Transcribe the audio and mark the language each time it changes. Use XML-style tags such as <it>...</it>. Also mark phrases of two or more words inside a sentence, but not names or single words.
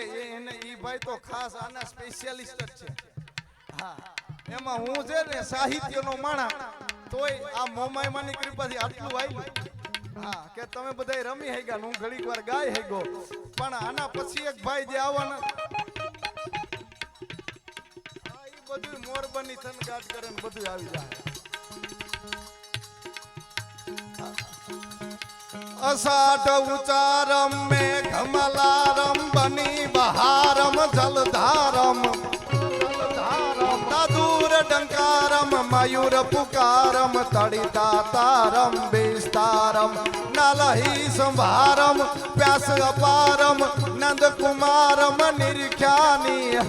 <gu>ઈ ભાઈ તો ખાસ આના સ્પેશિયાલિસ્ટ જ છે હા એમાં હું છે ને સાહિત્યનો માણા તોય આ મોમાઈમાની કૃપાથી આટલું આવ્યું હા કે તમે બધાય રમી હઈ ગયા હું ઘડીક વાર ગાય હઈ ગયો પણ આના પછી એક ભાઈ જે આવવાના ઈ બધું મોરબની થનગાટ કરે ને બધું આવી જાય અસાઠ ઉચારમ મેં ઘમલારમ બની બહારમ જલધારમ દૂર ડંકારમ મયૂર પુકારમ તડિતા તારમ વિસ્તારમ નલહી સંભારમ પ્યાસ અપારમ નંદ કુમારમ નિરખ્યાની</gu>